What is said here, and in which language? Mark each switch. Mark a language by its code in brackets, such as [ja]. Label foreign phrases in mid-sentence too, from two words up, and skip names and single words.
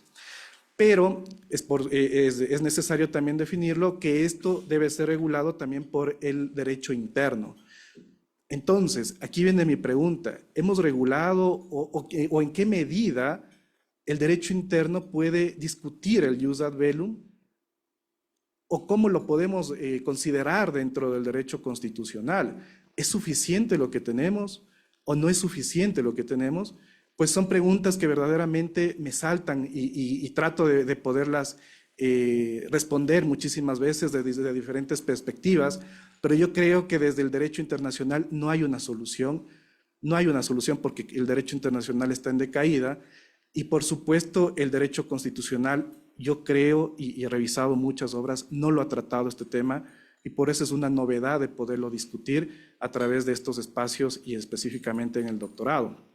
[es] Pero es necesario también definirlo que esto debe ser regulado también por el derecho interno. Entonces, aquí viene mi pregunta, ¿hemos regulado o en qué medida el derecho interno puede discutir el [la] jus ad bellum? [es] ¿O cómo lo podemos considerar dentro del derecho constitucional? ¿Es suficiente lo que tenemos o no es suficiente lo que tenemos? Pues son preguntas que verdaderamente me saltan y trato de poderlas responder muchísimas veces desde diferentes perspectivas, pero yo creo que desde el derecho internacional no hay una solución, porque el derecho internacional está en decaída, y por supuesto el derecho constitucional, yo creo, y he revisado muchas obras, no lo ha tratado este tema, y por eso es una novedad de poderlo discutir a través de estos espacios y específicamente en el doctorado.